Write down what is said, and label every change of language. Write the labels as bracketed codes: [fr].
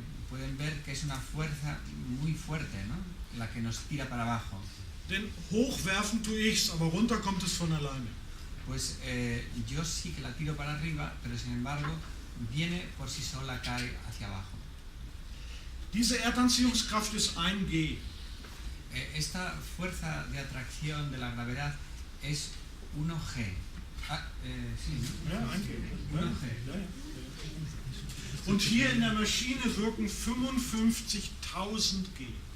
[es] Pueden ver que es una fuerza muy fuerte, ¿no? La que nos tira para abajo. [de] Denn hochwerfen tue ich's, aber runter kommt es von alleine. [es] Pues yo sí que la tiro para arriba, pero sin embargo viene por sí sola, cae hacia abajo. [de] Diese Erdanziehungskraft ist 1G. [es] Esta fuerza de atracción de la gravedad es 1G. Sí, [de] Ja, 1G. 1G. Ja, ja. Und hier in der Maschine wirken 55.000 G.